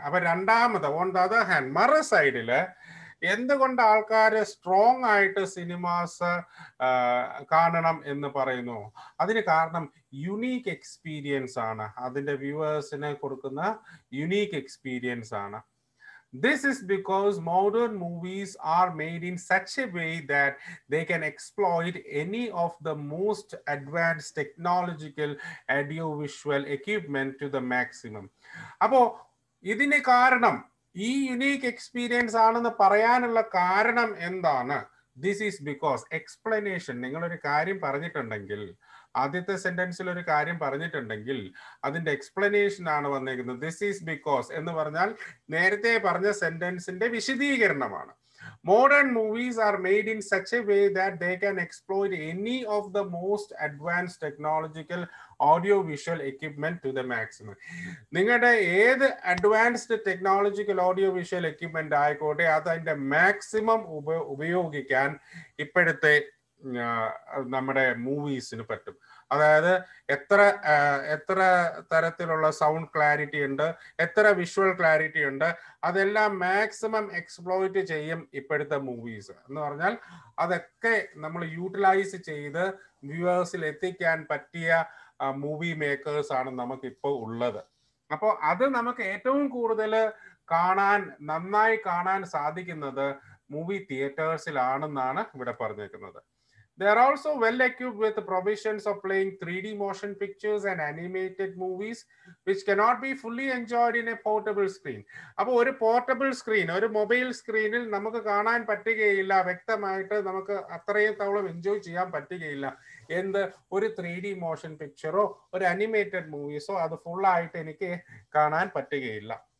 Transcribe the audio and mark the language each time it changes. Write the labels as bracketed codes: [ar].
[ml] അപ്പൊ രണ്ടാമത് [en] on the other hand, [ml] മറു സൈഡില് എന്തുകൊണ്ട് ആൾക്കാർ സ്ട്രോങ് ആയിട്ട് സിനിമാസ് കാണണം എന്ന് പറയുന്നു? അതിന് കാരണം യുണീക്ക് എക്സ്പീരിയൻസ് ആണ്. അതിന്റെ വ്യൂവേഴ്സിന് കൊടുക്കുന്ന യുണീക്ക് എക്സ്പീരിയൻസ് ആണ്. [en] This is because modern movies are made in such a way that they can exploit any of the most advanced technological audiovisual equipment to the maximum. [ml] അപ്പോൾ ഇതിന് കാരണം, ഈ യുണീക്ക് എക്സ്പീരിയൻസ് ആണെന്ന് പറയാനുള്ള കാരണം എന്താണ്? [en] This is because explanation. [ml] നിങ്ങളൊരു കാര്യം പറഞ്ഞിട്ടുണ്ടെങ്കിൽ, ആദ്യത്തെ സെന്റൻസിൽ ഒരു കാര്യം പറഞ്ഞിട്ടുണ്ടെങ്കിൽ അതിന്റെ എക്സ്പ്ലനേഷൻ ആണ് വന്നേക്കുന്നത്. [en] this is because [ml] എന്ന് പറഞ്ഞാൽ നേരത്തെ പറഞ്ഞ സെന്റൻസിന്റെ വിശദീകരണമാണ്. [en] Modern movies are made in such a way that they can exploit any of the most advanced technological audio-visual equipment to the maximum. [ml] നിങ്ങളുടെ ഏത് advanced technological audio visual equipment ആയിക്കോട്ടെ, അത് അതിന്റെ മാക്സിമം ഉപയോഗിക്കാൻ ഇപ്പോഴത്തെ നമ്മുടെ മൂവീസിന് പറ്റും. അതായത് എത്ര തരത്തിലുള്ള സൗണ്ട് ക്ലാരിറ്റി ഉണ്ട്, എത്ര വിഷ്വൽ ക്ലാരിറ്റി ഉണ്ട്, അതെല്ലാം മാക്സിമം എക്സ്പ്ലോയിറ്റ് ചെയ്യും ഇപ്പോഴത്തെ മൂവീസ്. എന്ന് പറഞ്ഞാൽ അതൊക്കെ നമ്മൾ യൂട്ടിലൈസ് ചെയ്ത് വ്യൂവേഴ്സിൽ എത്തിക്കാൻ പറ്റിയ മൂവി മേക്കേഴ്സ് ആണ് നമുക്കിപ്പോൾ ഉള്ളത്. അപ്പോൾ അത് നമുക്ക് ഏറ്റവും കൂടുതൽ നന്നായി കാണാൻ സാധിക്കുന്നത് മൂവി തിയേറ്റേഴ്സിലാണെന്നാണ് ഇവിടെ പറഞ്ഞേക്കുന്നത്. [en] They are also well equipped with the provisions of playing 3D motion pictures and animated movies, which cannot be fully enjoyed in a portable screen. [ml] അപ്പോൾ ഒരു പോർട്ടബിൾ സ്ക്രീൻ, ഒരു മൊബൈൽ സ്ക്രീനിൽ നമുക്ക് കാണാൻ പറ്റുകയില്ല, വ്യക്തമായിട്ട് നമുക്ക് അത്രയും എൻജോയ് ചെയ്യാൻ പറ്റുകയില്ല. എന്ത്, ഒരു 3D മോഷൻ പിക്ചറോ ഒരു അനിമേറ്റഡ് മൂവീസോ അത് ഫുള്ളായിട്ട് എനിക്ക് കാണാൻ പറ്റുകയില്ല.